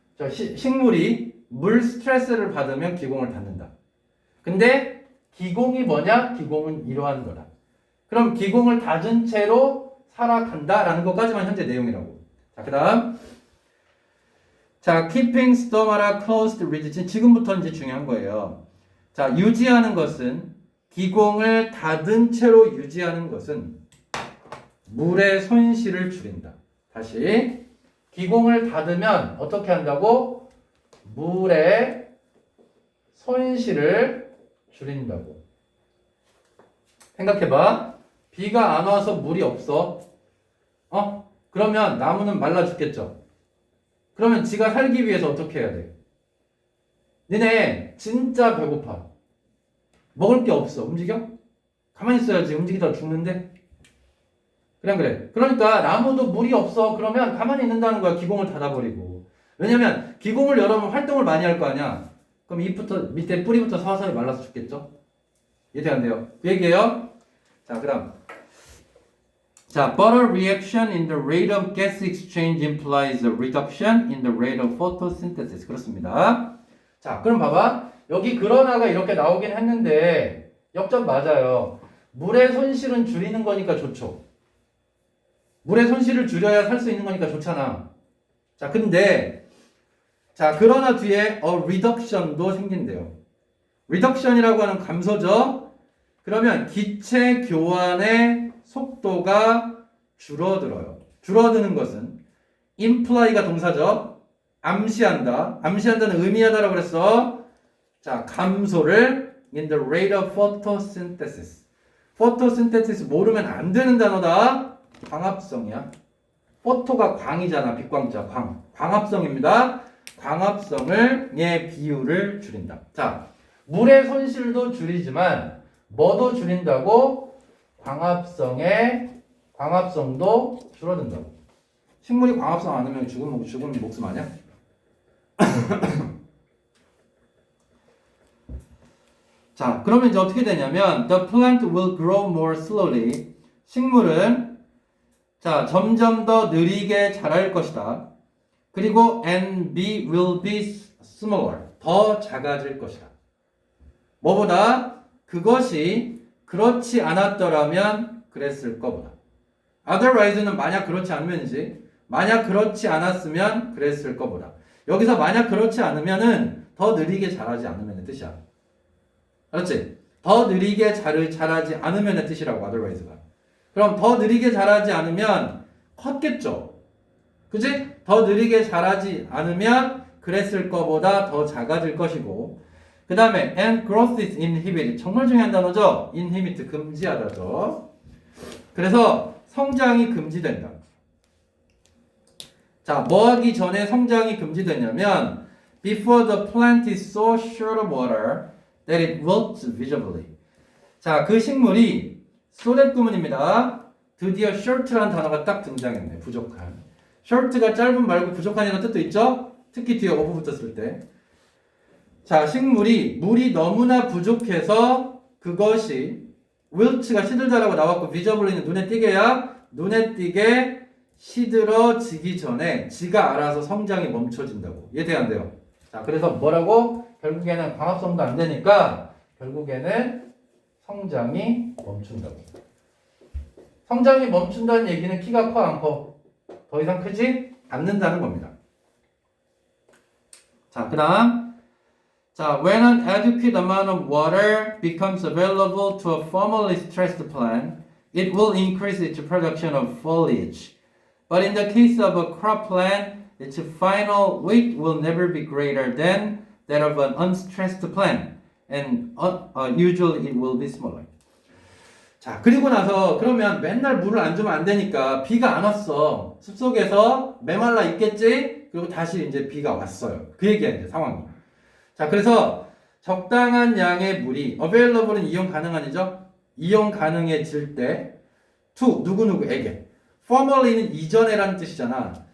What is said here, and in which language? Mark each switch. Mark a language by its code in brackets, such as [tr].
[ko] 식물이 물 스트레스를 받으면 기공을 닫는다. 근데 기공이 뭐냐? 기공은 이러한 거다. 그럼 기공을 닫은 채로 살아간다라는 것까지만 현재 내용이라고. 자, 그다음. [en] 자, keeping stomata closed rigid. [ko] 지금부터 이제 중요한 거예요. 자, 유지하는 것은 기공을 닫은 채로 유지하는 것은 물의 손실을 줄인다. 다시 기공을 닫으면 어떻게 한다고? 물의 손실을 줄인다고. 생각해봐. 비가 안 와서 물이 없어. 그러면 나무는 말라 죽겠죠. 그러면 지가 살기 위해서 어떻게 해야 돼? 니네 진짜 배고파. 먹을 게 없어. 움직여? 가만히 있어야지. 움직이다가 죽는데? 그래. 그러니까 나무도 물이 없어. 그러면 가만히 있는다는 거야. 기공을 닫아버리고. 왜냐면 기공을 열어면 활동을 많이 할 거 아니야. 그럼 밑에 뿌리부터 서서히 말라서 죽겠죠? 이해 안 돼요? 그 얘기예요. 자, 그 다음. [en] 자, but a reaction in the rate of gas exchange implies a reduction in the rate of photosynthesis. [ko] 그렇습니다. 자, 그럼 봐봐. 여기 그러나가 이렇게 나오긴 했는데 역전 맞아요. 물의 손실은 줄이는 거니까 좋죠. 물의 손실을 줄여야 살 수 있는 거니까 좋잖아. 자, 근데 그러나 뒤에 reduction도 생긴대요. reduction이라고 하는 감소죠. 그러면 기체 교환의 속도가 줄어들어요. 줄어드는 것은 imply가 동사죠. 암시한다. 암시한다는 의미하다라고 그랬어. 자, 감소를 [en] in the rate of photosynthesis. [ko] photosynthesis 모르면 안 되는 단어다. 광합성이야. 포토가 광이잖아. 빛광자 광. 광합성입니다. 광합성의 비율을 줄인다. 자, 물의 손실도 줄이지만 뭐도 줄인다고? 광합성도 줄어든다고. 식물이 광합성 안 하면 죽은 목숨 아니야? 자, 그러면 이제 어떻게 되냐면 [en] the plant will grow more slowly. [ko] 식물은 점점 더 느리게 자랄 것이다. 그리고 [en] and will be smaller. [ko] 더 작아질 것이다. 뭐보다? 그것이 그렇지 않았더라면 그랬을 거보다. otherwise는 만약 그렇지 않으면이지. 만약 그렇지 않았으면 그랬을 거보다. 여기서 만약 그렇지 않으면은 더 느리게 자라지 않으면의 뜻이야. 알았지? 더 느리게 자라지 않으면의 뜻이라고 otherwise가. 그럼 더 느리게 자라지 않으면 컸겠죠. 그지? 더 느리게 자라지 않으면 그랬을 거보다 더 작아질 것이고, 그 다음에 [en] and growth is inhibited. [ko] 정말 중요한 단어죠. inhibit 금지하다죠. 그래서 성장이 금지된다. 자, 뭐 하기 전에 성장이 금지되냐면 [en] before the plant is so short of water that it wilts visibly. [ko] 자, 그 식물이 소댓 구문입니다. 드디어 short라는 단어가 딱 등장했네. 부족한. short가 짧은 말고 부족한이라는 뜻도 있죠? 특히 뒤에 of 붙었을 때. 자, 식물이 물이 너무나 부족해서 그것이 wilt가 시들다라고 나왔고 visibly는 눈에 띄게야 눈에 띄게 시들어지기 전에 지가 알아서 성장이 멈춰진다고. 이해 안 돼요? 자, 그래서 뭐라고? 결국에는 광합성도 안 되니까 결국에는 성장이 멈춘다고. 성장이 멈춘다는 얘기는 키가 커 안 커? 더 이상 크지 않는다는 겁니다. 자, 그 다음 [en] 자, when an adequate amount of water becomes available to a formerly stressed plant, it will increase its production of foliage. But in the case of a crop plant, its final weight will never be greater than that of an unstressed plant, and usually it will be smaller. [ko] 자, 그리고 나서 그러면 맨날 물을 안 주면 안 되니까 비가 안 왔어. 숲속에서 메말라 있겠지? 그리고 다시 이제 비가 왔어요. 그 얘기야, 이제 상황이. 자, 그래서 적당한 양의 물이 available은 이용 가능한이죠? 이용 가능해질 때 to 누구누구에게 formerly는 이전에라는 뜻이잖아.